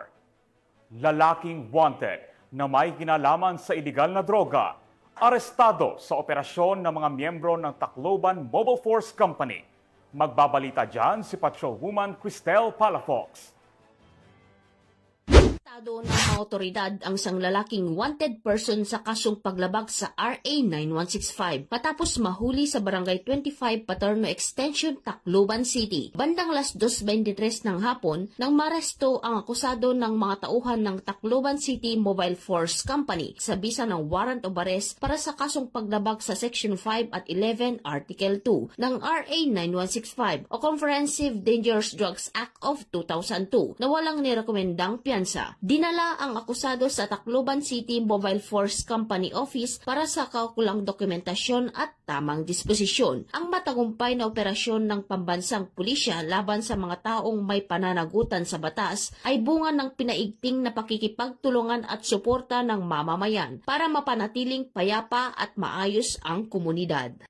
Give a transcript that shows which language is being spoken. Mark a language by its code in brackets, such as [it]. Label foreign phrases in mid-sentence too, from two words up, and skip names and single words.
[tl] Lalaking wanted na may kinalaman sa iligal na droga, arestado sa operasyon ng mga miyembro ng Tacloban Mobile Force Company. Magbabalita dyan si Patrolwoman Cristel Palafox. Arestado ng mga otoridad ang isang lalaking [en] wanted person [tl] sa kasong paglabag sa RA 9165 matapos mahuli sa Barangay 25 Paterno Extension, Tacloban City. Bandang alas 2:23 ng hapon nang maresto ang akusado ng mga tauhan ng Tacloban City Mobile Force Company sa bisa ng [en] warrant of arrest [tl] para sa kasong paglabag sa Section 5 at 11 Article 2 ng RA 9165 o Comprehensive Dangerous Drugs Act of 2002 na walang nirekomendang piyansa. Dinala ang akusado sa Tacloban City Mobile Force Company Office para sa kaukulang dokumentasyon at tamang disposisyon. Ang matagumpay na operasyon ng pambansang pulisya laban sa mga taong may pananagutan sa batas ay bunga ng pinaigting na pakikipagtulungan at suporta ng mamamayan para mapanatiling payapa at maayos ang komunidad.